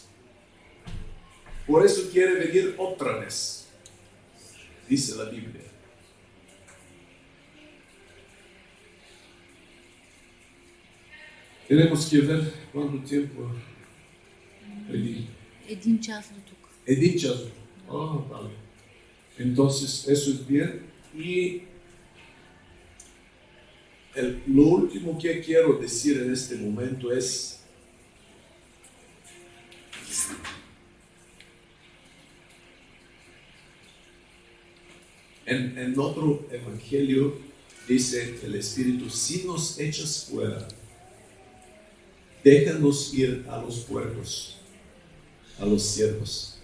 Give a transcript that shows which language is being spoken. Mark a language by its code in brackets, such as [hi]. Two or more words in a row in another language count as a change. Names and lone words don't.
[es] Por eso quiere venir otra vez, dice la Biblia. Tenemos que ver cuánto tiempo pedí. [bg] Един час до тук. Един час. [es] Vale. Entonces, eso es bien. Y lo último que quiero decir en este momento es: en otro evangelio dice el Espíritu: si nos echas fuera, déjanos ir a los puercos, a los siervos.